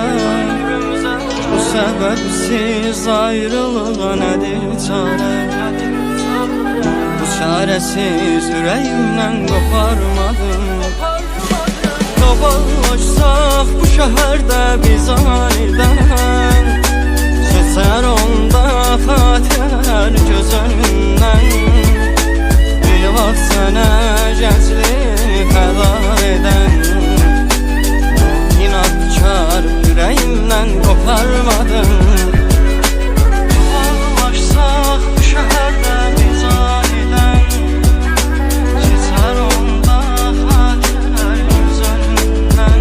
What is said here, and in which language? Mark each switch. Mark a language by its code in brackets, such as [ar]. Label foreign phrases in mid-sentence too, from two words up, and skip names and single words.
[tr] Bu sebepsiz ayrılığa nedir çare? Bu çaresiz yüreğimden koparmadım. Dolaşsak bu şehirde biz aniden, geçer [az] onda xatirlər göz önündən. Bir vaxt sənə gəncliyi fəda edən, [tr] İnadkar yüreğimden koparmadım. Dolaşsak bu şehirde biz aniden, geçer [az] onda xatirlər göz önündən.